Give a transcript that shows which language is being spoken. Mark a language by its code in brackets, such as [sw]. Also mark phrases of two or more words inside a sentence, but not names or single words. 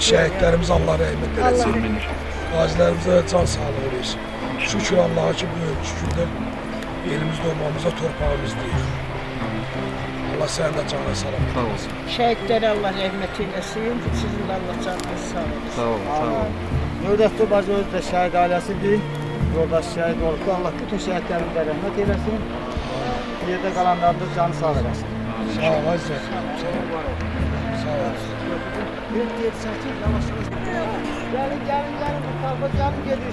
[tr] Şehitlerimize Allah rahmet eylesin. Gazilerimize can sağlığı versin. Şükür Allah'a ki bu şükürde elimizde olmamıza torpağımızdayız. Allah senin de canına sağlık. Sağ olsun. Şehitlere Allah rahmet eylesin. Sizin de Allah canınız sağ olsun. Sağ olun. [az] Növdətli bacı özü də şəhid ailəsidir. Yoldaş şəhid olub. Allah bütün şəhidlərimizə rəhmət eyləsin. Yerdə qalanlarda canı sağ eləsin. Sağ ol Aziz. Sağ ol. Gəlin, bu tarafa gəlin gedir.